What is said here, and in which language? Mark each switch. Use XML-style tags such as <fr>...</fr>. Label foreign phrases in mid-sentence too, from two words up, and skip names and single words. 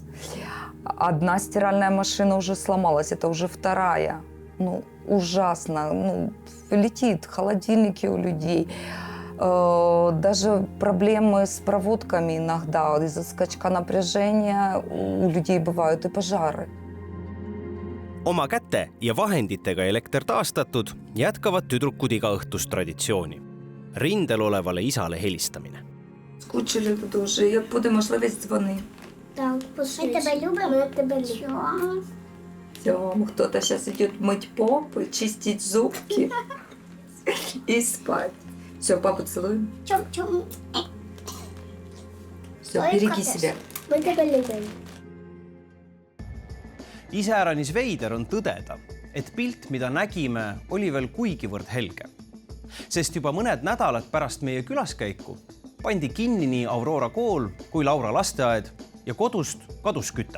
<ru>Одна стиральная машина уже сломалась, это уже вторая. Ужасно. Летит холодильники у людей. Даже проблемы с проводками иногда. Из-за скачка напряжения у людей бывают и пожары.</ru> <et>Oma käte ja vahenditega elekter taastatud, jätkavad tüdrukud igaõhtust traditsiooni. Rindel olevale isale helistamine.</et> <uk>Скучили дуже, як будемо ловити дзвони.</uk> <ru>Так, мы тебя любим, мы тебя любим. Все, кто-то сейчас идет мыть попы, чистить зубки и спать. Все, папу целуем. Чом-чом. Все, Ой, береги капец. себя. Мы тебя любим.</ru> <et>Iseäranis veider on tõdeda, et pilt, mida nägime, oli veel kuigivõrd helge. Sest juba mõned nädalad pärast meie külaskäiku pandi kinni nii Aurora kool kui Laura lasteaed ja kodust kadus küte.</et>